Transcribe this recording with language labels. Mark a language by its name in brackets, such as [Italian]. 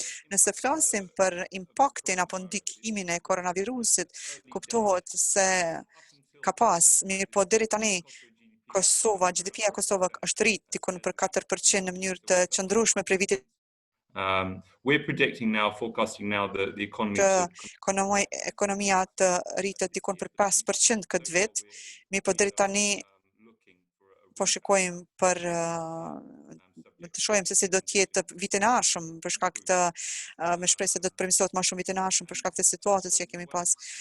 [Albanian] Nëse flasim për impaktin apo ndikimin e koronavirusit, kuptohet se ka pas, mirë po deri tani Kosova, GDP-ja Kosova është rrit dikon për 4% në mënyrë të qëndrueshme prej vitit. [English] We're predicting now, forecasting now that the economy [Albanian] Ekonomia të rritet dikon për 5% këtë vit, mirë po deri tani po shikojmë për të shohim se si do të jetë vitin e ardhshëm për shkak të me shpresë se do të përmirësohet më shumë vitin e ardhshëm për shkak të situatës që kemi pas.